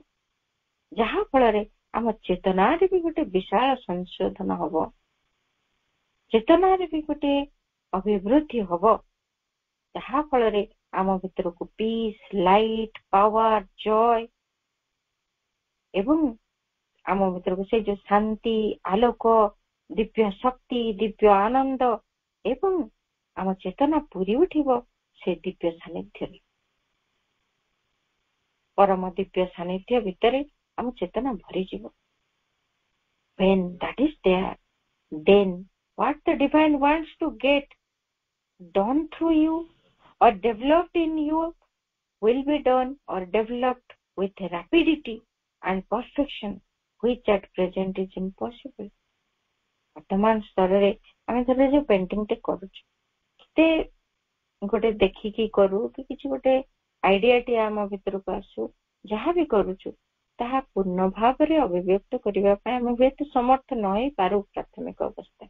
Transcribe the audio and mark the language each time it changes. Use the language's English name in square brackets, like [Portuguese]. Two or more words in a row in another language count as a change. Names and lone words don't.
[Odia] ଯାହା ଫଳରେ ଆମ ଚେତନାରେ ବି ଗୋଟେ ବିଶାଳ ସଂଶୋଧନ ହବ, ଚେତନାରେ ବି ଗୋଟେ ଅଭିବୃଦ୍ଧି ହବ, ଯାହା ଫଳରେ ଆମ ଭିତରକୁ [English] peace, light, power, joy [Odia] ଏବଂ ଆମ ଭିତରକୁ ସେଇ ଯୋଉ ଶାନ୍ତି, ଆଲୋକ, ଦିବ୍ୟ ଶକ୍ତି, ଦିବ୍ୟ ଆନନ୍ଦ ଏବଂ ଆମ ଚେତନା ପୁରି ଉଠିବ ସେ ଦିବ୍ୟ ସାନ୍ନିଧ୍ୟରେ। ପରମ ଦିବ୍ୟ ସାନ୍ନିଧ୍ୟ ଭିତରେ ଆମ ଚେତନା ଭରିଯିବ। [English] When that is there, then what the divine wants to get done through you or developed in you will be done or developed with rapidity and perfection, which at present is impossible. [Odia] ବର୍ତ୍ତମାନ ସ୍ତରରେ ଆମେ ଧର ଯୋଉ ପେଣ୍ଟିଂଟେ କରୁଛୁ, କେତେ ଗୋଟେ ଦେଖିକି କରୁ କି କିଛି ଗୋଟେ ଆଇଡିଆଟିଏ ଆମ ଭିତରକୁ ଆସୁ, ଯାହା ବି କରୁଛୁ ତାହା ପୂର୍ଣ୍ଣ ଭାବରେ ଅଭିବ୍ୟକ୍ତ କରିବା ପାଇଁ ଆମେ ହୁଏତ ସମର୍ଥ ନ ହେଇପାରୁ ପ୍ରାଥମିକ ଅବସ୍ଥାରେ।